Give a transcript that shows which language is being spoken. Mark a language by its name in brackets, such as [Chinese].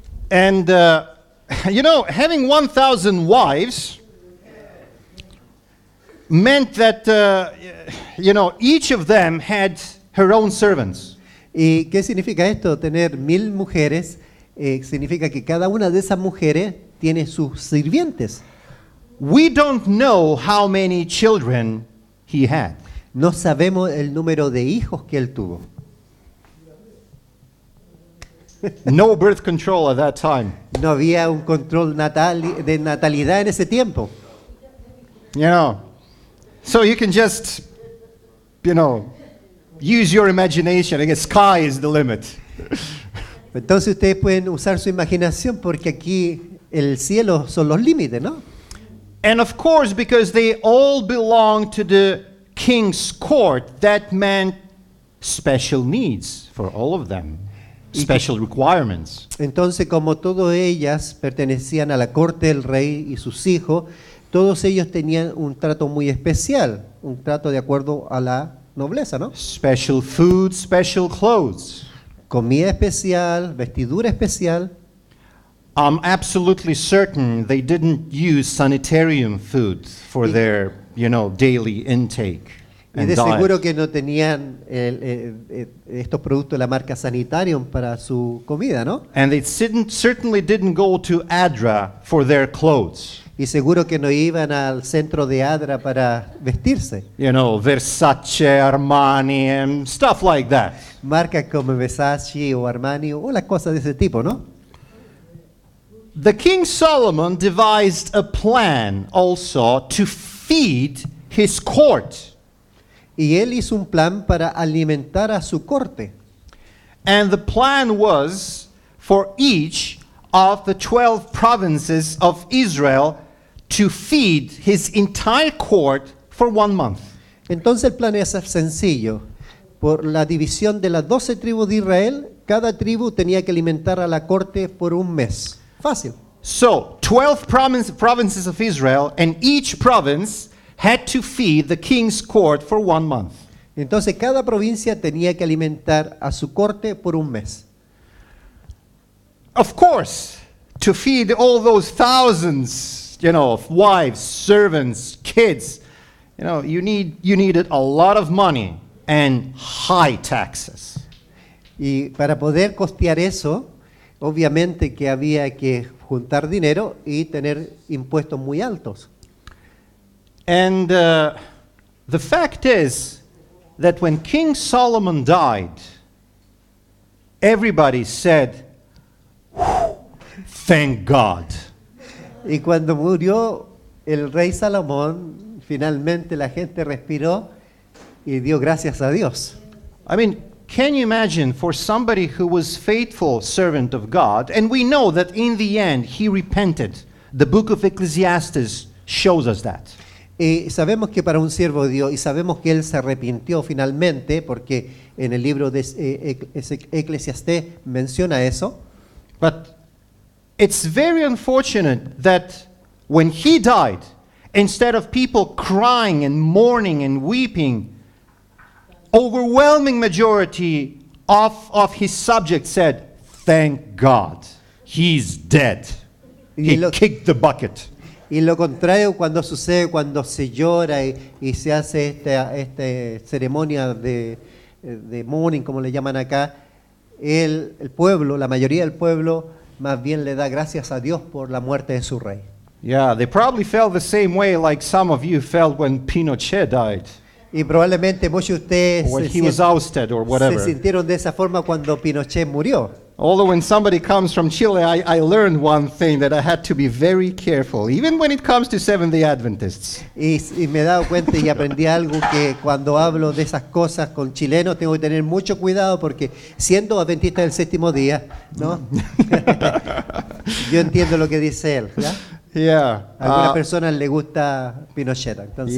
[English] And, you know, having 1,000 wives meant that, you know, each of them had her own servants. [Spanish] ¿Y qué significa esto? Tener 1000 mujeres significa que cada una de esas mujeres tiene sus sirvientes. [English] We don't know how many children he had. [Spanish] No sabemos el número de hijos que él tuvo. [English] No birth control at that time. [Spanish] No había un control de natalidad en ese tiempo. [English] You know, so you can just, you know, use your imagination. I guess sky is the limit. [Spanish] Entonces ustedes pueden usar su imaginación porque aquí el cielo son los límites, ¿no? [English] And of course, because they all belong to the king's court, that meant special needs for all of them, special requirements. [Spanish] Entonces, como todas ellas pertenecían a la corte del rey y sus hijos, todos ellos tenían un trato muy especial, un trato de acuerdo a la nobleza, ¿no? [English] Special food, special clothes. [Spanish] Comida especial, vestidura especial. [English] I'm absolutely certain they didn't use sanitarium food for their, you know, daily intake. [Spanish] Y de seguro que no tenían estos productos de la marca Sanitarium para su comida, ¿no? [English] And they certainly didn't go to Adra for their clothes. [Spanish] Y seguro que no iban al centro de Adra para vestirse. [English] You know, Versace, Armani, and stuff like that. [Spanish] Marcas como Versace o Armani o las cosas de ese tipo, ¿no? [English] The King Solomon devised a plan also to feed his court. [Spanish] Y él hizo un plan para alimentar a su corte. [English] And the plan was for each of the 12 provinces of Israel to feed his entire court for 1 month. [Spanish] Entonces el plan es sencillo. Por la división de las 12 tribus de Israel, cada tribu tenía que alimentar a la corte por un mes. Fácil. [English] So, 12 provinces of Israel, and each province had to feed the king's court for 1 month. [Spanish] Entonces cada provincia tenía que alimentar a su corte por un mes. [English] Of course, to feed all those thousands, of wives, servants, kids, you needed a lot of money and high taxes. [Spanish] Y para poder costear eso, obviamente que había que juntar dinero y tener impuestos muy altos. [English] And the fact is that when King Solomon died, everybody said, "Thank God." [Spanish] Y cuando murió el rey Salomón, finalmente la gente respiró y dio gracias a Dios. [English] I mean, can you imagine for somebody who was faithful servant of God, and we know that in the end he repented. The book of Ecclesiastes shows us that. [Spanish] Y sabemos que para un siervo de Dios, y sabemos que él se arrepintió finalmente, porque en el libro de Eclesiastés menciona eso. [English] But it's very unfortunate that when he died, instead of people crying and mourning and weeping, overwhelming majority of his subjects said, "Thank God, he's dead. He kicked the bucket." [Spanish] Y lo contrario cuando sucede, cuando se llora y se hace esta ceremonia de mourning, como le llaman acá, el pueblo, la mayoría del pueblo, más bien le da gracias a Dios por la muerte de su rey. [English] Yeah, they probably felt the same way like some of you felt when Pinochet died. [Spanish] Y probablemente muchos de ustedes [English] Or when he was ousted or whatever. [Spanish] se sintieron de esa forma cuando Pinochet murió. [English] Although when somebody comes from Chile, I learned one thing, that I had to be very careful, even when it comes to Seventh-day Adventists. [Spanish] Y me he dado cuenta y aprendí algo, que cuando hablo de esas cosas con chilenos tengo que tener mucho cuidado, porque siendo adventista del séptimo día, ¿no? Yo entiendo lo que dice él, ¿ya? [English] Yeah. [Spanish] A algunas personas le gusta Pinochet, entonces.